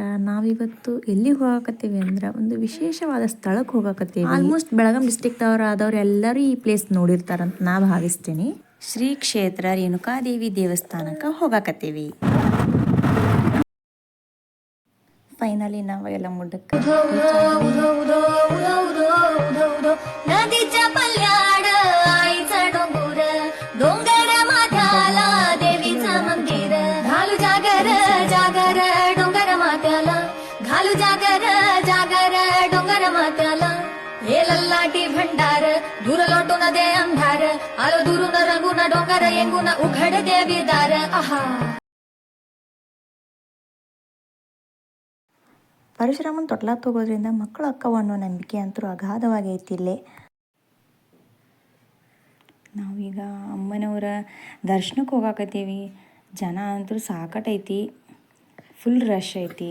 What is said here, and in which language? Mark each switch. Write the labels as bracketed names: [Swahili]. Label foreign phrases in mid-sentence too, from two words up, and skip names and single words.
[Kannada] ನಾವಿವತ್ತು ಎಲ್ಲಿಗೆ ಹೋಗಕತ್ತೀವಿ ಅಂದ್ರೆ ಒಂದು ವಿಶೇಷವಾದ ಸ್ಥಳಕ್ಕೆ ಹೋಗಕತ್ತೀವಿ. ಆಲ್ಮೋಸ್ಟ್ ಬೆಳಗಾಂ ಡಿಸ್ಟ್ರಿಕ್ಟ್ ಆದವ್ರು ಎಲ್ಲರೂ ಈ ಪ್ಲೇಸ್ ನೋಡಿರ್ತಾರಂತ ನಾ ಭಾವಿಸ್ತೀನಿ. ಶ್ರೀ ಕ್ಷೇತ್ರ ರೇಣುಕಾದೇವಿ ದೇವಸ್ಥಾನಕ್ಕೆ ಹೋಗಕತ್ತೀವಿ. ಫೈನಲಿ ನಾವು ಎಲ್ಲ ಮುಡ್ಡಕ್ಕೆ [Marathi] घालू जागर जागर डोंगर मात्याला हे लल्लाटी भंडार दूर लोटून दे अंधार आलो दुरून रंगून डोंगर येंगून उघड देवी दार आहा. [Kannada] ಪರಶುರಾಮನ ತೊಟ್ಲ ತಗೋದ್ರಿಂದ ಮಕ್ಕಳು ಅಕ್ಕವ ಅನ್ನೋ ನಂಬಿಕೆ ಅಂತೂ ಅಗಾಧವಾಗಿ ಐತಿ ಇಲ್ಲೇ. ನಾವೀಗ ಅಮ್ಮನವರ ದರ್ಶನಕ್ಕೆ ಹೋಗಾಕತ್ತೀವಿ. ಜನ ಅಂತೂ ಸಾಕಟೈತಿ, [English] full rush [Kannada] ಐತಿ.